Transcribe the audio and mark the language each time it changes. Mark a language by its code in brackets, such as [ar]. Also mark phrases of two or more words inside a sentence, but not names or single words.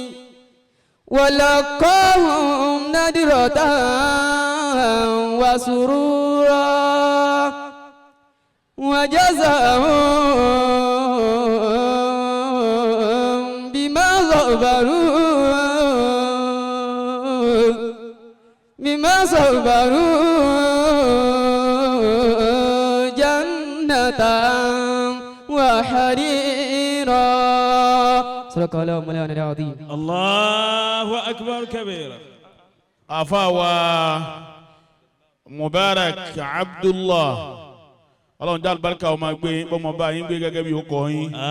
[ar] ولقاهم نضرة وسرورا وجزاهم بما صبروا جنة وحريرا. صدق الله مولانا العظيم. الله أكبر كبيرا. أفاوى مبارك عبد الله. [yo] ọlọ́run dá àlùbáríkà ọmọ gbé bọ́mọ bá yín gbé gẹ́gẹ́ bí ó kọ́ yín.